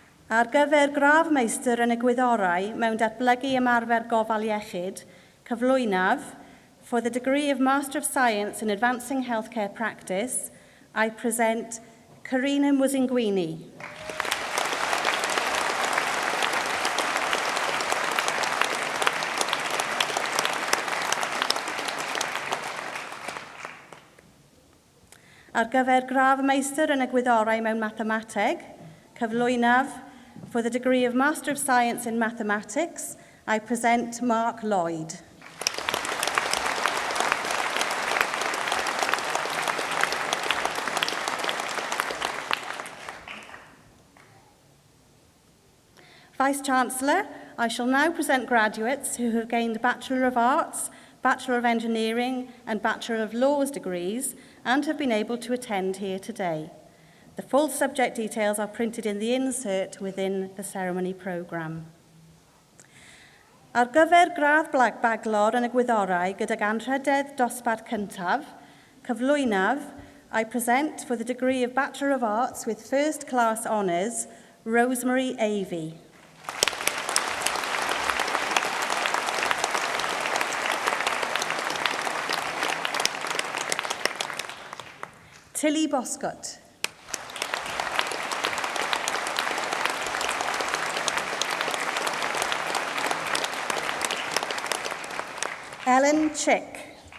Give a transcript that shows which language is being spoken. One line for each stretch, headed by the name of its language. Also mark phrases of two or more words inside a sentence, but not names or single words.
Welsh: Ar gyfer gradd meistr yn y gwyddorau mewn datblygu ymarfer gofal iechyd, cyflwynaf,
English: for the degree of Master of Science in Advancing Healthcare Practice, I present Karina Muzingwini.
Welsh: Ar gyfer gradd meistr yn y gwyddorau mewn mathemateg, cyflwynaf,
English: for the degree of Master of Science in Mathematics, I present Mark Lloyd. Vice-chancellor, I shall now present graduates who have gained Bachelor of Arts, Bachelor of Engineering and Bachelor of Laws degrees and have been able to attend here today. The full subject details are printed in the insert within the ceremony programme.
Welsh: Ar gyfer gradd baglor yn y gwyddorau gydag anrhydedd dosbarth cyntaf, cyflwynaf,
English: I present for the degree of Bachelor of Arts with First Class Honours, Rosemary Avey. Tilly Boscott. Ellen Chick.